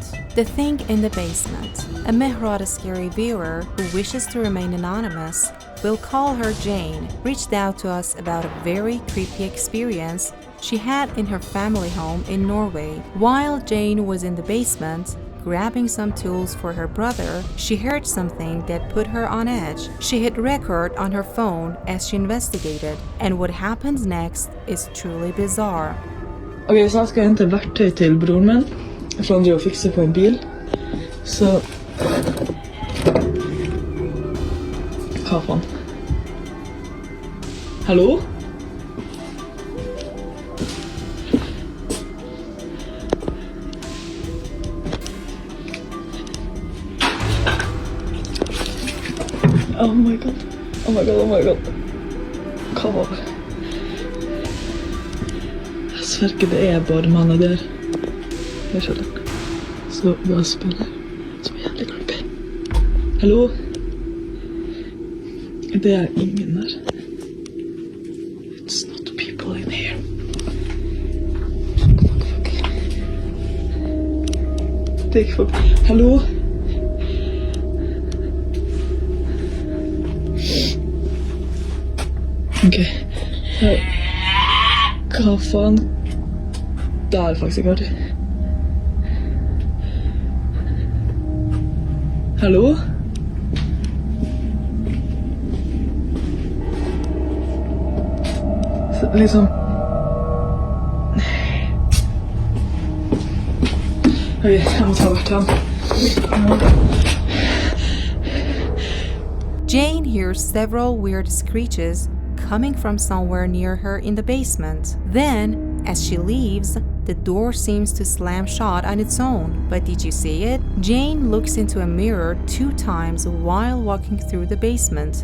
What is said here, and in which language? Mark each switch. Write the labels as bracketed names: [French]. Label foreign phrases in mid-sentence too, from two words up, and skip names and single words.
[English] The thing in the basement. A Mehrad scary viewer who wishes to remain anonymous, we'll call her Jane, reached out to us about a very creepy experience she had in her family home in Norway. While Jane was in the basement, grabbing some tools for her brother, she heard something that put her on edge. She hit record on her phone as she investigated, and what happens next is truly bizarre. [Norwegian] Ok, så skal jeg hente verktøy til broren min, for han driver og fikser på en bil. Så... Hva faen? Hallo? [English] Oh my god. [Norwegian] Oh my god, oh my god. Hva var det? Jeg sverker det er bare mannen der. Jeg skjønner. Så bare spiller. Som er jævlig creepy. Hallo? Det er ingen der. [English] It's not people in here. Fuck. [Norwegian] Det er ikke folk. Hallo? Ok. Hva faen? Det er faktisk ikke artig. Hallo? Så, liksom... Ok, jeg må ta hvert ham. [English] Jane hears several weird screeches coming from somewhere near her in the basement. Then, as she leaves, the door seems to slam shut on its own. But did you see it? Jane looks into a mirror 2 times while walking through the basement.